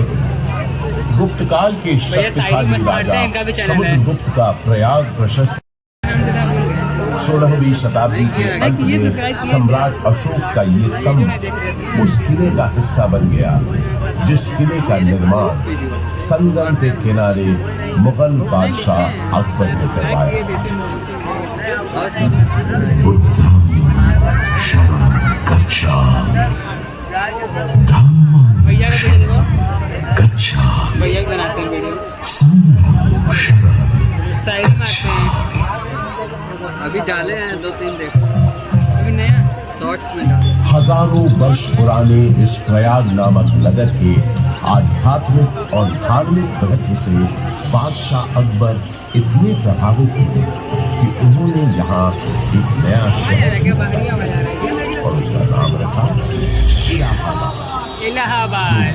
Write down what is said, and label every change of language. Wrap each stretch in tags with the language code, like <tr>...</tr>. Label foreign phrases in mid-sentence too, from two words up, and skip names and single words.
<hi>गुप्त काल के शक्तिशाली राजा समुद्रगुप्त का प्रयाग प्रशस्त 16वीं शताब्दी के अंत में सम्राट अशोक का ये स्तंभ उस किले का हिस्सा बन गया जिस किले का निर्माण संगम के किनारे मुगल बादशाह अकबर ने करवाया।</hi> <pi>बुद्धं शरणं गच्छामि, धम्मं शरणं गच्छामि, संघं शरणं गच्छामि।</pi> <hi>अभी डाले हैं 2-3, देखो अभी नया शॉर्ट्स में डाले। हजारों वर्ष पुराने इस प्रयाग नामक नगर के आध्यात्मिक और धार्मिक महत्व से बादशाह अकबर इतने प्रभावित हुए कि उन्होंने यहाँ एक नया शहर बसाया और उसका नाम रखा इलाहाबाद।</hi>